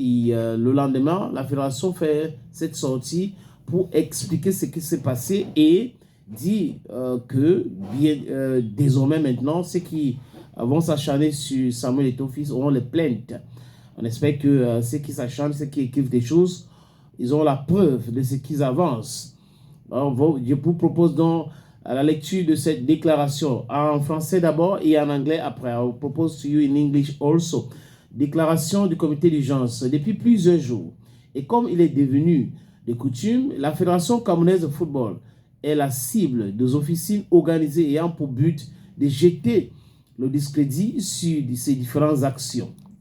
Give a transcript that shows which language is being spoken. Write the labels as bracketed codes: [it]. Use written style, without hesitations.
[fr] Et le lendemain, la fédération fait cette sortie pour expliquer ce qui s'est passé et dit que désormais maintenant, ceux qui vont s'acharner sur Samuel Eto'o-Fils auront les plaintes. On espère que ceux qui s'acharnent, ceux qui écrivent des choses, ils ont la preuve de ce qu'ils avancent. Alors, je vous propose donc la lecture de cette déclaration en français d'abord et en anglais après. [en] I will propose to you in English also. [fr] Déclaration du comité d'urgence. Depuis plusieurs jours, et comme il est devenu de coutume, la Fédération camerounaise de football est la cible des officines organisées ayant pour but de jeter le discrédit sur ces différentes actions.